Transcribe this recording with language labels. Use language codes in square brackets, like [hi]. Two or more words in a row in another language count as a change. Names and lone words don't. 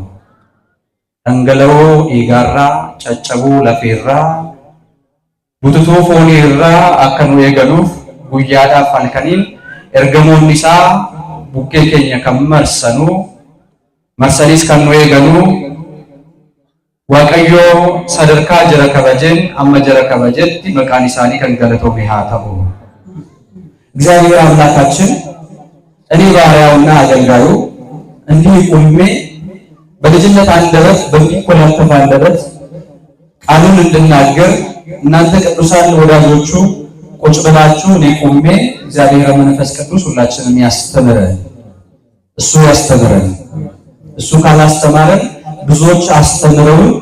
[om] Dhangala'oo dhiigaarraa caccabuu lafeerraa bututuu foonii irraa akka nu eeganuuf guyyaadhaaf halkaniin ergamoonni isaa bukkee keenya kan marsanis kan nu eeganu Waaqayyoo sadarkaa jara kabajeen amma jara kabajetti maqaan isaanii kan galatoome haa ta'u። [am] እግዚአብሔር አምላካችን እኔ ባሪያውና አገልጋዩ እንዲህ ቆሜ በልጅነት አንደበት በሚኮላተፍ አንደበት ቃሉን እንድናገር እናንተ ቅዱሳን ወዳጆቹ ቁጭ ብላችሁ እኔ ቆሜ እግዚአብሔር መንፈስ ቅዱስ ሁላችንም ያስተምረን። እሱ ያስተምረን። እሱ ካላስተማረን ብዙዎች አስተምረው